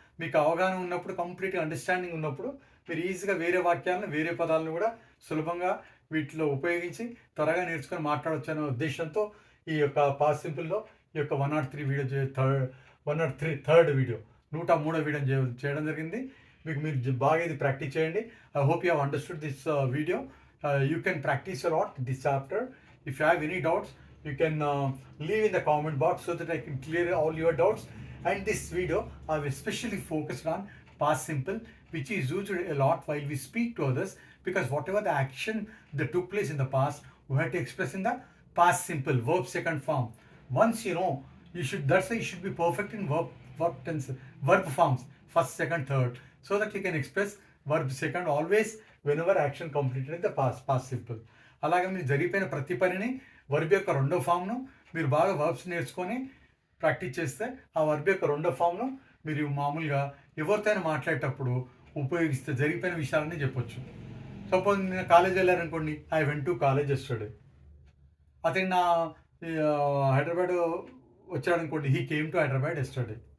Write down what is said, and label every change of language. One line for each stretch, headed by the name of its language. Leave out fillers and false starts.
Telugu: మీకు అవగాహన ఉన్నప్పుడు, కంప్లీట్గా అండర్స్టాండింగ్ ఉన్నప్పుడు మీరు ఈజీగా వేరే వాక్యాలను, వేరే పదాలను కూడా సులభంగా వీటిలో ఉపయోగించి త్వరగా నేర్చుకొని మాట్లాడవచ్చు అనే ఉద్దేశంతో ఈ యొక్క పాస్ట్ సింపుల్లో ఈ యొక్క 103 వీడియో 103 థర్డ్ వీడియో 103 వీడియో చేయడం జరిగింది. మీరు బాగా ఇది ప్రాక్టీస్ చేయండి.
English: I hope you have understood this video. You can practice a lot this chapter. If you have any doubts, you can leave in the comment box so that I can clear all your doubts. And this video I have especially focused on past simple, which is used a lot while we speak to others, because whatever the action that took place in the past, we have to express in the past simple, verb second form. Once you know, that's why you should be perfect in verb tense, verb forms, first, second, third, so that you can express verb second always whenever action completed in the past simple.
Telugu: అలాగే మీరు జరిగిపోయిన ప్రతి పనిని verb యొక్క రెండో ఫామ్ను మీరు బాగా verbs నేర్చుకొని ప్రాక్టీస్ చేస్తే ఆ వర్బ్ యొక్క రెండో ఫామ్ను మీరు మామూలుగా ఎవరితోనైనా మాట్లాడేటప్పుడు ఉపయోగిస్తే జరిగిపోయిన విషయాలన్నీ చెప్పొచ్చు. సపోజ్ నేను కాలేజ్ వెళ్ళారనుకోండి,
English: I went to college yesterday.
Telugu: అతను నా Hyderabad వచ్చాడనుకోండి,
English: He came to Hyderabad yesterday.